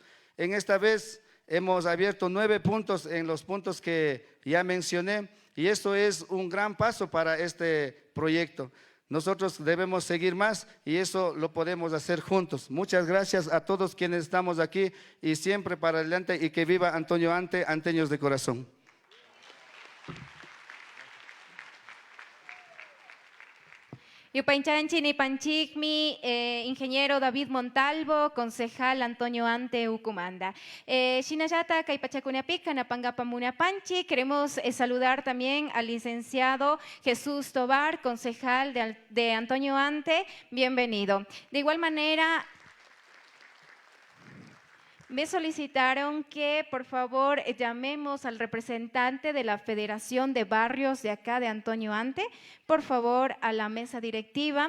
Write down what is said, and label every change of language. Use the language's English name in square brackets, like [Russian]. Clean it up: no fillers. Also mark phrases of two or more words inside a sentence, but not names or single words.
[Spanish] En esta vez hemos abierto 9 puntos en los puntos que ya mencioné y esto es un gran paso para este proyecto. Nosotros debemos seguir más y eso lo podemos hacer juntos. Muchas gracias a todos quienes estamos aquí y siempre para adelante y que viva Antonio Ante, anteños de corazón. [Quechua] Yupanchanchi Nipanchikmi, ingeniero David Montalvo, concejal Antonio Ante Ucumanda. Shinayata Kaipachacunapica, Napangapa Munapanchi. [Spanish] Queremos saludar también al licenciado Jesús Tobar, concejal de Antonio Ante. Bienvenido. De igual manera, me solicitaron que por favor llamemos al representante de la Federación de Barrios de acá de Antonio Ante, por favor a la mesa directiva.